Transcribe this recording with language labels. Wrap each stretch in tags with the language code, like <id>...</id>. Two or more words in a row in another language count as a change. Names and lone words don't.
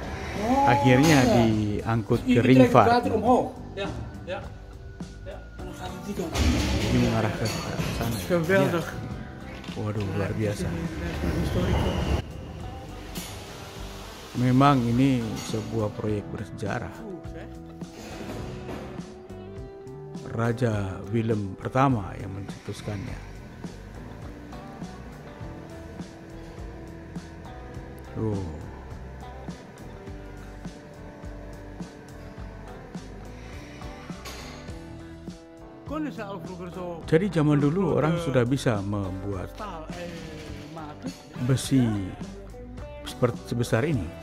<id>Akhirnya diangkut ke ringvaart.</id> <nl>Ja. En dan gaat het die kant.</nl> <id>Ini mengarah ke sana. Geweldig. Ya. Waduh, luar biasa. Memang ini sebuah proyek bersejarah. Raja Willem pertama yang mencetuskannya. Jadi zaman dulu orang sudah bisa membuat besi sebesar ini.</id>